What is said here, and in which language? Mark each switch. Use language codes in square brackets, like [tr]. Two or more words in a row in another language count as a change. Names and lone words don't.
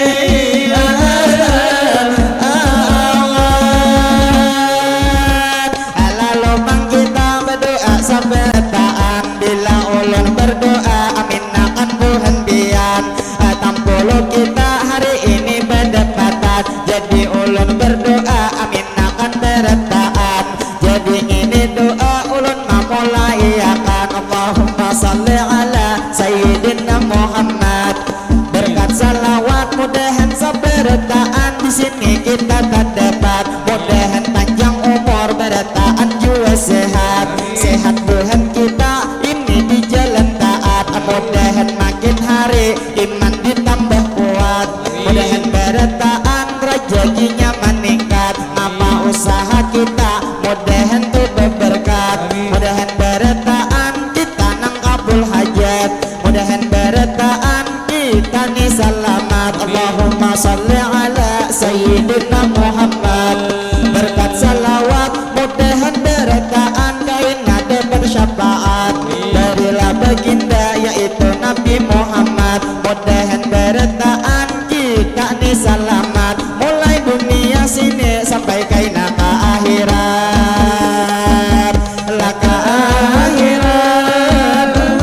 [bjn] Lalu bang kita berdoa sabetaan, bila ulun berdoa amin akan Tuhan bian. Tampulu kita hari ini berdepatan, jadi ulun berdoa amin akan beretaan. Jadi ini doa ulun memulai akan. [ar] اللهم صل على سيدنا محمد, [bjn] berkat salawat mudahan saberataan di sini kita terdapat. Mudahan panjang umur berataan juga sehat, sehat Tuhan kita ini di jalan taat. Mudahan makin hari iman ditambah kuat, mudahan berataan rezekinya meningkat. Apa usaha kita mudahan tuh berberkat, mudahan berataan kita nang kabul hajat, mudahan berataan kita nih selamat. [ar] اللهم صل على سيدنا محمد, [bjn] berkat salawat mudahan berataan kain ada bersyafaat darilah baginda yaitu Nabi Muhammad. Mudahan berataan kita nih selamat, mulai dunia sini sampai kaina ke akhirat, lah ke akhirat.